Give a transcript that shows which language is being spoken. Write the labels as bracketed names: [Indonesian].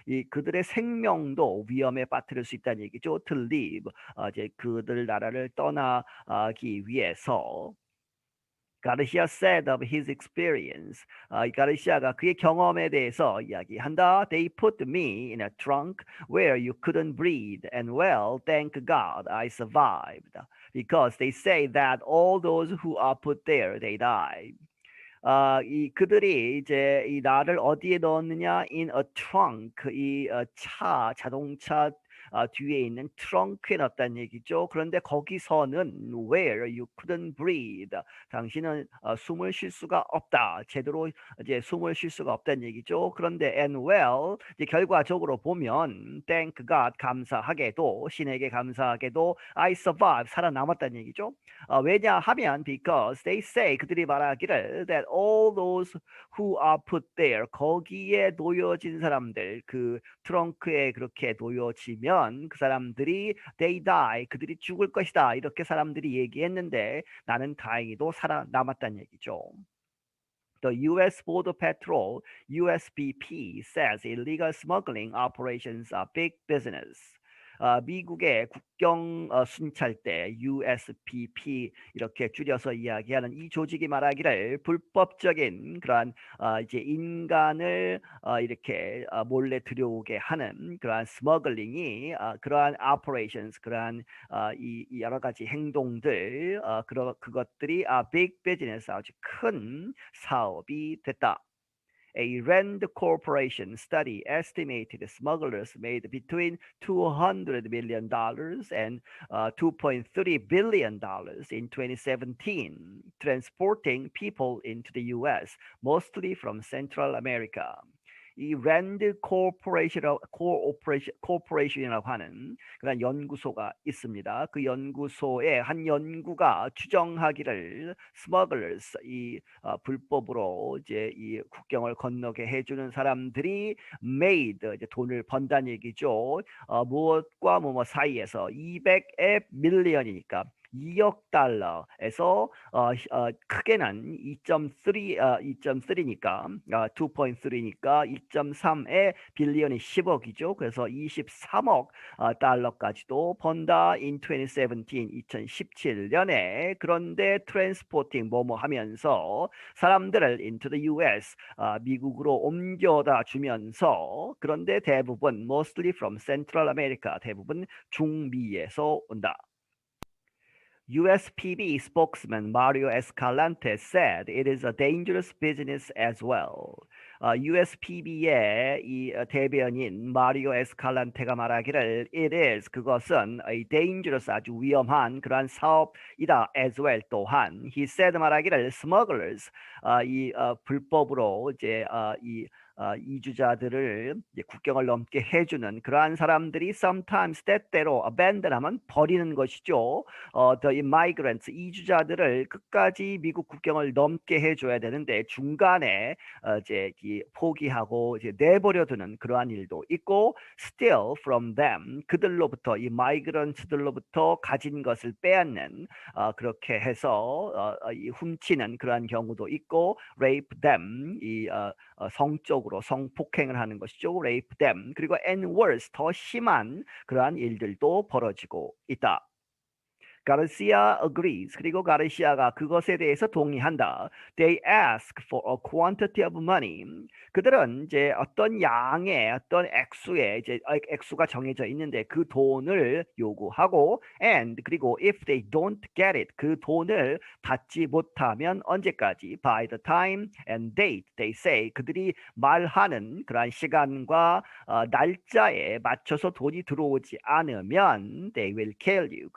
[Korean] 그들의 생명도 위험에 빠뜨릴 수 있다는 얘기죠. [English] To leave. [Korean] 이제 그들 나라를 떠나기 위해서. [English] 가르시아 said of his experience. [Korean] 가르시아가 그의 경험에 대해서 이야기한다. [English] They put me in a trunk where you couldn't breathe, and well, thank God I survived. Because they say that all those who are put there, they die. [Korean] 그들이 이제 이 나를 어디에 넣었느냐? [English] In a trunk, [Korean] 자동차 뒤에 있는 트렁크에 넣었다는 얘기죠. 그런데 거기서는 [English] where you couldn't breathe, [Korean] 당신은 숨을 쉴 수가 없다. 제대로 이제 숨을 쉴 수가 없다는 얘기죠. 그런데 [English] and well, [Korean] 이제 결과적으로 보면 [English] thank God, [Korean] 감사하게도, 신에게 감사하게도 [English] I survived, [Korean] 살아남았다는 얘기죠. 왜냐하면 [English] because they say, [Korean] 그들이 말하기를 [English] that all those who are put there, [Korean] 거기에 놓여진 사람들, 그 트렁크에 그렇게 놓여지면 그 사람들이 [English] they die, [Korean] 그들이 죽을 것이다, 이렇게 사람들이 얘기했는데 나는 다행히도 살아남았다는 얘기죠. [English] The U.S. Border Patrol, USBP, says illegal smuggling operations are big business. [Korean] 미국의 국경 순찰대 USPP 이렇게 줄여서 이야기하는 이 조직이 말하기를 불법적인 그러한 이제 인간을 이렇게 몰래 들여오게 하는 그러한 스머글링이 그러한 operations, 그러한 이 여러 가지 행동들 그것들이 [English] big business, [Korean] 아주 큰 사업이 됐다. [English] A Rand Corporation study estimated smugglers made between $200 million and $2.3 billion in 2017, transporting people into the U.S., mostly from Central America. [Korean] 이 랜드 코퍼레이션이라고 하는 그런 연구소가 있습니다. 그 연구소의 한 연구가 추정하기를 smugglers, 이 불법으로 이제 이 국경을 건너게 해주는 사람들이 made, 이제 돈을 번다는 얘기죠. 무엇과 무엇 사이에서 200의 밀리언이니까 2억 달러에서 크게는 2.3니까 2.3니까 2.3의 빌리언이 10억이죠. 그래서 23억 달러까지도 번다. in 2017년에. 그런데 트랜스포팅 뭐뭐 하면서 사람들을 [English] into the US, [Korean] 미국으로 옮겨다 주면서, 그런데 대부분 [English] mostly from Central America, [Korean] 대부분 중미에서 온다. [English] USPB spokesman Mario Escalante said it is a dangerous business as well. [Korean] USPB의 이 대변인 마리오 에스칼란테가 말하기를 [English] it is, [Korean] 그것은 [English] a dangerous, [Korean] 아주 위험한 그러한 사업이다. [English] as well, [Korean] 또한. [English] He said, [Korean] 말하기를 smugglers, 이 불법으로 이제 이주자들을 이제 국경을 넘게 해주는 그러한 사람들이 sometimes, 때때로 abandon하면 버리는 것이죠. [English] The immigrants, [Korean] 이주자들을 끝까지 미국 국경을 넘게 해줘야 되는데 중간에 이제 포기하고 이제 내버려두는 그러한 일도 있고, [English] steal from them, [Korean] 그들로부터, 이 migrants들로부터 가진 것을 빼앗는 그렇게 해서 훔치는 그러한 경우도 있고, [English] rape them, [Korean] 이 성적으로 성폭행을 하는 것이죠. [English] rape them. [Korean] 그리고 [English] and worse, [Korean] 더 심한 그러한 일들도 벌어지고 있다. 가르시아 agrees. 그리고 가르시아가 그것에 대해서 동의한다. [English] They ask for a quantity of money. [Korean] 그들은 이제 어떤 양의, 어떤 액수의, 이제 액수가 정해져 있는데 그 돈을 요구하고, and, 그리고 [English] if they don't get it, [Korean] 그 돈을 받지 못하면 언제까지? [English] By the time and date they say, [Korean] 그들이 말하는 그러한 시간과 날짜에 맞춰서 돈이 들어오지 않으면 [English] they will kill you.